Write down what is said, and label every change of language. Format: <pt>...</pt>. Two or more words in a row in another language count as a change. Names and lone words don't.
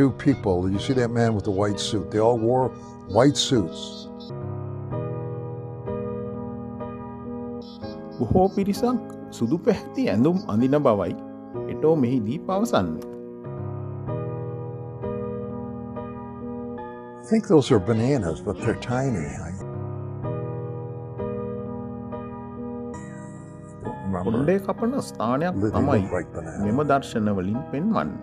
<en>people, you see that man with the white suit, they all wore white suits.</en> <si>බොහෝ පිරිසක් සුදු පැහැති ඇඳුම් අඳින බවයි එටෝ මෙහිදී පවසන්නේ.</si> <en>I think those are bananas, but they're tiny.</en> <si>කොණ්ඩේ කපන ස්ථානයක් තමයි මෙම දර්ශනවලින් පෙන්වන්නේ.</si>